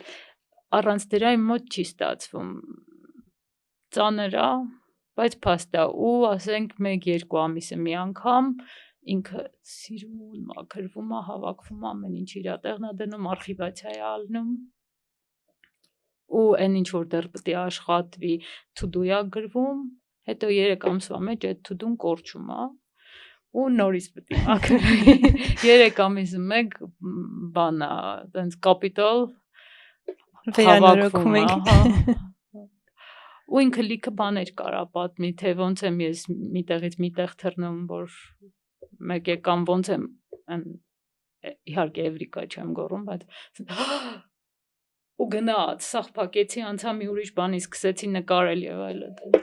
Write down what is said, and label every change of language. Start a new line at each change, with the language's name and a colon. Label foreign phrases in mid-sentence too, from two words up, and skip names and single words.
Armenian: առանց դրա իմ մոտ չի ստացվում, ծանր է, բայց փաստ է, ու ասենք 1-2 ամիսը մի անգամ ինքը սիրուն մաքրվում է, հավաքվում ամեն ինչ իր տեղն է դնում, արխիվացիա է ալնում, ու այն ինչ որ դեռ պետք է աշխատվի, to-do է գրվում, հետո 3 ամսվա մեջ այդ to-do-ն կորչում է, ու նորից պետք է մաքրվի, 3 ամիսը մեկ բան է, տենց կապիտալ վերանորոգում եք, ու ինքը լիքը բաներ կարա պատմի, թե ոնց եմ ես միտեղից միտեղ թռնում, որ մեկ եկամ ոնց եմ, իհարկե Էվրիկա չեմ գոռում, բայց ու գնաց, սաղ փակեցի, անցա մի ուրիշ բանի, սկսեցի նկարել եւ այլն։